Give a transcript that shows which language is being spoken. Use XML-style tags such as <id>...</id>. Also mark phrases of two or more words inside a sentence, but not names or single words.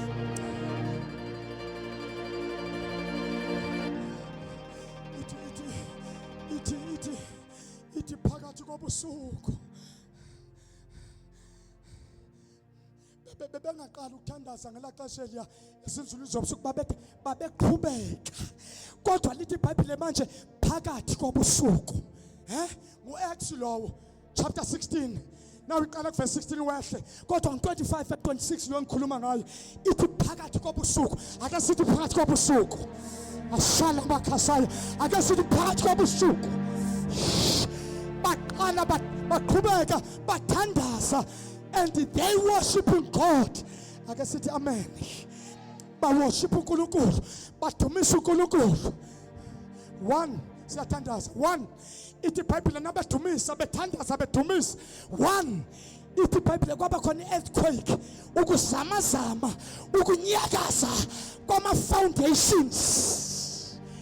<zu>Ithi phakathi kobusuku bebengaqala ukuthandaza ngela xesha eliya esinzulu zobusuku babeqhubeka, kodwa lithi iBhayibhile manje phakathi kobusuku. Ngu-Acts lowo</zu> <en>chapter 16 now</en> <zu>iqala verse 16 wehle, kodwa ngo-25 26 lo ngikhuluma ngayo ithi phakathi kobusuku. Ake sithi phakathi kobusuku, ashala bakhasayo, ake sithi phakathi kobusuku baqala baqhubeka bathandaza,</zu> <en>and they worshiping God.</en> <zu>Ake sithi amen. Ba worship uNkulunkulu, badumisa uNkulunkulu. One, siyathandaza. One, ithi iBhayibhile nabadumisa bethandaza bedumisa. One, ithi iBhayibhile kwaba khona earthquake, ukuzamazama, ukunyakaza kwama foundations.</zu>